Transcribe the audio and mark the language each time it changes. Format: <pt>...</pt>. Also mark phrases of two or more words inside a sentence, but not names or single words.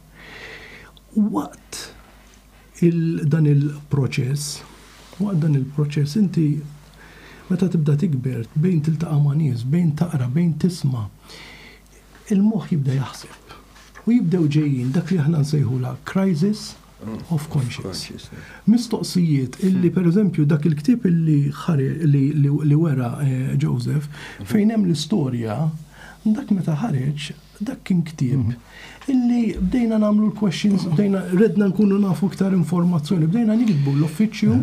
<mt>Waqt dan il-proċess inti meta tibda tikber bejn tiltaqa' ma' nies, bejn taqra, bejn tisma', il-moħħ jibda jaħseb. U jibdew ġejjin dak li aħna nsejħula</mt> <en>crisis of conscience.</en> <mt>Mistoqsijiet illi pereżempju dak il-ktieb li wera Joseph fejn hemm l-istorja, dak meta ħareġ, dak kien ktieb illi bdejna nagħmlu l-questions, bdejna redna nkunu nafu iktar informazzjoni, bdejna nikdbu l-uffiċċju.</mt>